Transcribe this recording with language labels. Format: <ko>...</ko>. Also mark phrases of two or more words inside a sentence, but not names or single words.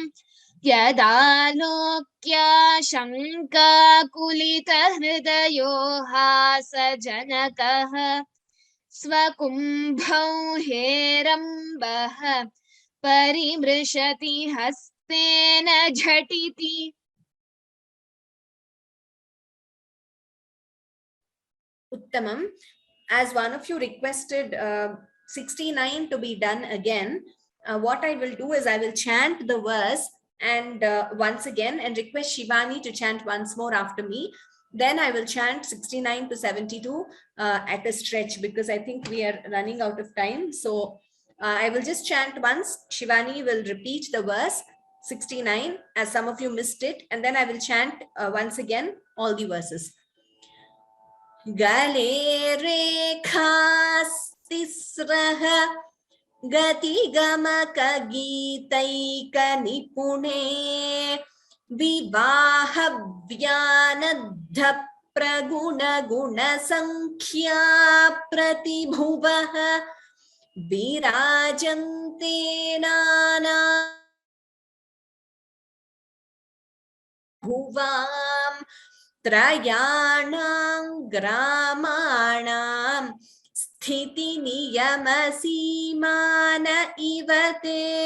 <sa>यदालोक्याशङ्काकुलितहृदयो हासजनकः स्वकुम्भौ हेरम्बः परिमृशति हस्तेन झटिति Uttamam.</sa> <en>As one of you requested 69 to be done again, what I will do is I will chant the verse and once again and request Shivani to chant once more after me. Then I will chant 69 to 72 at a stretch because I think we are running out of time. So I will just chant once. Shivani will repeat the verse 69 as some of you missed it. And then I will chant once again all the verses.</en> <sa>गले रेखास्तिस्रः गति गमक गीतैक निपुणे विवाह व्यानद्ध प्रगुण गुण संख्या प्रतिभुवः विराजन्ते नाना भुवाम् त्रयाणां ग्रामाणां स्थितिनियमसीमान इव ते</sa>